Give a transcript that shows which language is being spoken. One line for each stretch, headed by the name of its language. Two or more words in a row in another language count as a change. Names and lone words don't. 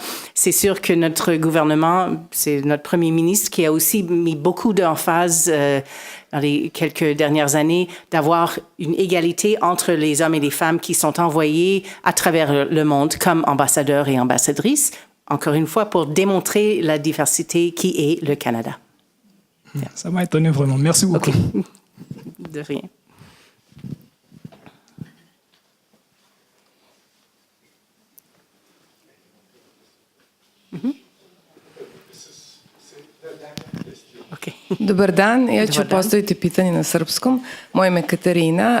French: C'est sûr que notre gouvernement, c'est notre premier ministre qui a aussi mis beaucoup d'emphase dans les quelques dernières années d'avoir une égalité entre les hommes et les femmes qui sont envoyés à travers le monde comme ambassadeurs et ambassadrices, encore une fois, pour démontrer la diversité qui est le Canada. Ça m'a étonné vraiment. Merci beaucoup. Okay. De rien. Okay.
Serbian: Dobar dan, ja ću postaviti pitanje na srpskom. Moje ime je Katarina.